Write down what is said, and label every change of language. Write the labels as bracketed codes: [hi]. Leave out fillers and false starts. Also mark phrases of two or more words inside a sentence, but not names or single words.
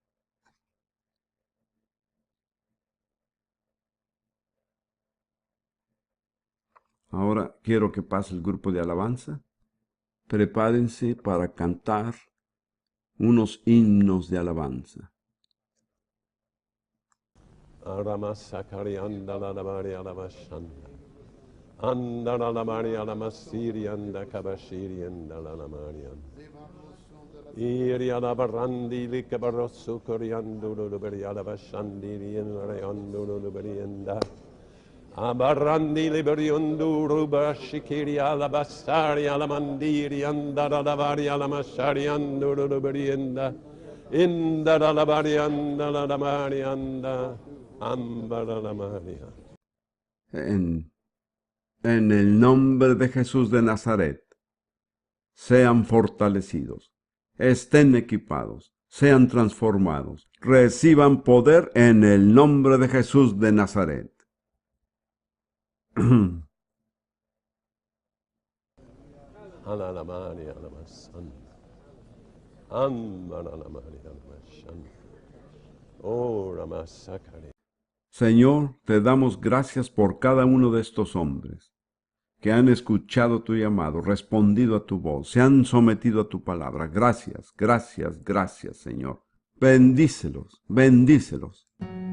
[es] Ahora quiero que pase el grupo de alabanza. Prepárense para cantar unos himnos de alabanza. Aramasakari andala la baria la bashanda. Andala la baria la masiri anda kabashiri andala la maria. Iria la barrandi li kabarosu coriandolo lo beria la bashandi li reandolo lo berienda. Abarrandi liberiondu ruba shikiri alla bassari alla mandiri andara la varia la masari andoro lo berienda. Indara la varia andala la maria anda. Ambara la maria. En el nombre de Jesús de Nazaret, sean fortalecidos, estén equipados, sean transformados, reciban poder en el nombre de Jesús de Nazaret. Alla la maria la masanda. Ambara la maria la masanda. Ora masakari. Señor, te damos gracias por cada uno de estos hombres que han escuchado tu llamado, respondido a tu voz, se han sometido a tu palabra. Gracias, gracias, gracias, Señor. Bendícelos, bendícelos.